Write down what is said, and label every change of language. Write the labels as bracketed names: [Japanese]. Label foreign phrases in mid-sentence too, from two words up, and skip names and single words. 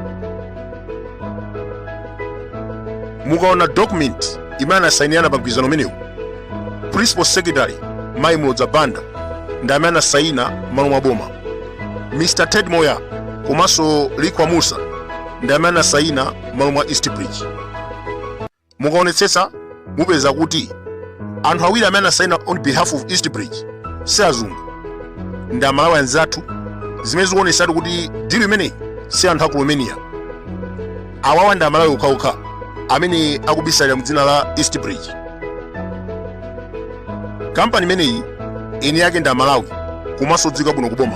[Nyanja] Mukaona document imene anasayinirana pa mgwirizano umenewu, Principal Secretary Mai Mulodzabanda ndi amene anasayina malo mwa boma. Mr. Ted Moya komanso Likwa Musa ndi amene anasayina malo mwa East Bridge. Mukaonetsetsa mupeza kuti anthu awiri amene anasayina [English] on behalf of [Nyanja] East Bridge si azungu, ndi Amalawi anzathu, zimene zikuonetsatu kuti deal imeneyi si anthu aku Romania. Awawa ndi Amalawi okhaokha amene akubisalira mdzina la East Bridge. Kampani imeneyi eni yake ndi Amalawi komanso dziko bwino kuboma.